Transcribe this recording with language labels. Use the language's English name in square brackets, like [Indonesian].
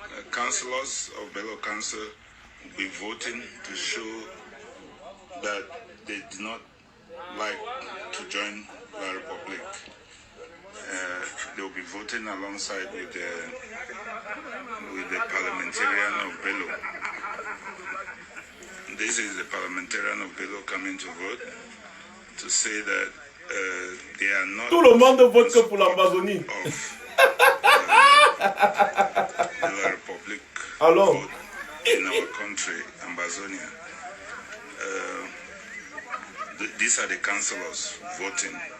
[English] Councillors of Bello Council will be voting to show that they do not like to join the Republic. They will be voting alongside with the parliamentarian of Bello. This is the parliamentarian of Bello coming to vote to say that they are not. [French] Tout le monde vote que pour l'Amazonie. [English] The Republic [French] Alors. [English] vote in our country, Amazonia. These are the councillors voting.